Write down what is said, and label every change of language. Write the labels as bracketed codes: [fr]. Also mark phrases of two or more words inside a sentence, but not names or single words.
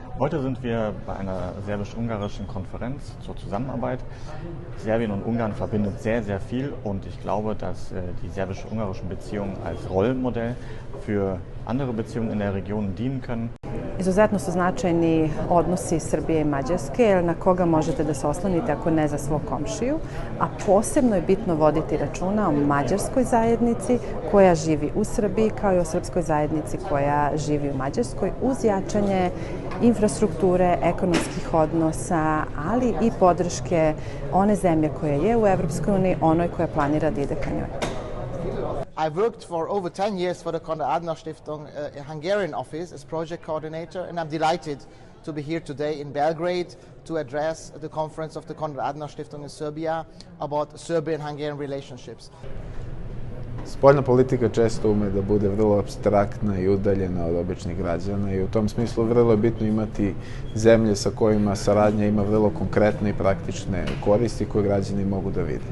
[de] Heute sind wir bei einer serbisch-ungarischen Konferenz zur Zusammenarbeit. Serbien und Ungarn verbindet sehr, sehr viel und ich glaube, dass die serbisch-ungarischen Beziehungen als Rollenmodell für andere Beziehungen in der Region dienen können. [sr] Izuzetno su značajni odnosi Srbije i Mađarske, na koga možete da se oslonite ako ne za svog komšiju, a posebno je bitno voditi računa o mađarskoj zajednici koja živi u Srbiji, kao i o srpskoj zajednici koja živi u Mađarskoj, uz jačanje infrastrukture, ekonomskih odnosa, ali i podrške one zemlje koja je u Evropskoj uniji, onoj koja planira da ide ka njoj. [en] I worked for over 10 years for the Konrad Adenauer Stiftung Hungarian office as project coordinator, and I'm delighted to be here today in Belgrade to address the conference of the Konrad Adenauer Stiftung in Serbia about Serbian-Hungarian relationships. [sr] Spoljna politika često ume da bude vrlo apstraktna i udaljena od običnih građana i u tom smislu vrlo je bitno imati zemlje sa kojima saradnja ima vrlo konkretne i praktične koristi koje građani mogu da vide.